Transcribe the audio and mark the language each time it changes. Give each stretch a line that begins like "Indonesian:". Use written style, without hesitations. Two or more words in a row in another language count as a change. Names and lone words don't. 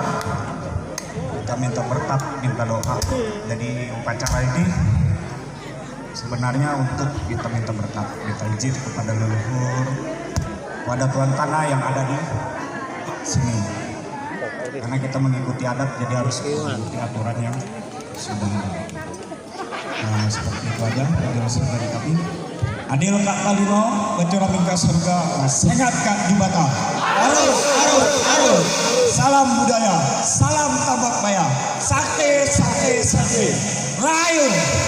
Indonesian: Kita minta berkat, minta doa. Jadi upacara ini sebenarnya untuk kita minta berkat, minta izin kepada leluhur, kepada tuan tanah yang ada di sini. Karena kita mengikuti adat, jadi harus mengikuti aturan yang sudah ada. Nah, seperti itu aja penjelasan dari kami.
Kendayan: Adil Kak Talino, Bajuramin Kasaruga, Sengat Kak Jubata. Arus.
Indonesian: Salam budaya, salam Tambak Baya. Sate. Rayu.